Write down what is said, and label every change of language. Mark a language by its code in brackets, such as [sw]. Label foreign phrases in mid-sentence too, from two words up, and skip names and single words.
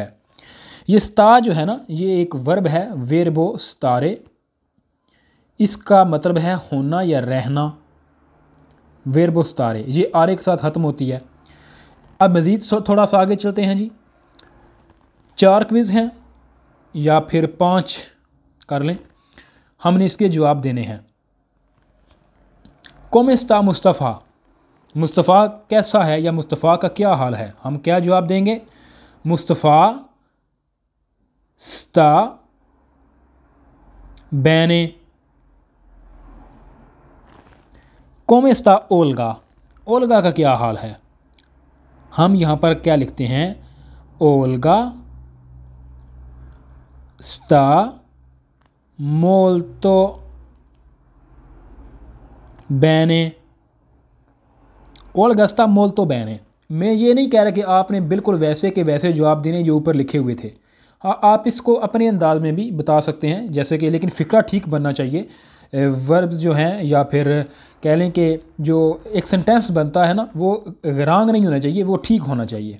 [ur] یہ سٹا جو ہے نا، یہ ایک ورب ہے, [it] verbo stare, [ur] اس کا مطلب ہے ہونا یا رہنا, [it] verbo stare, [ur] یہ آرے کے ساتھ ختم ہوتی ہے. اب مزید تھوڑا سا آگے چلتے ہیں جی، 4 کوئز ہیں یا پھر 5 کر لیں، ہم نے اس کے جواب دینے ہیں. [it] come sta [ur] مصطفیٰ، مصطفیٰ کیسا ہے یا مصطفیٰ کا کیا حال ہے، ہم کیا جواب دیں گے، مصطفیٰ sta [it] bene, come sta [ur] اولگا، اولگا کا کیا حال ہے، ہم یہاں پر کیا لکھتے ہیں، اولگا [it] sta molto bene, [ur] اولگا [it] sta molto bene। [ur] میں یہ نہیں کہہ رہا کہ آپ نے بالکل ویسے کے ویسے جواب دینے جو اوپر لکھے ہوئے تھے، ہاں آپ اس کو اپنے انداز میں بھی بتا سکتے ہیں جیسے کہ، لیکن فقرہ ٹھیک بننا چاہیے. وربز جو ہیں یا پھر کہہ لیں کہ جو ایک سینٹینس بنتا ہے نا وہ رانگ نہیں ہونا چاہیے، وہ ٹھیک ہونا چاہیے.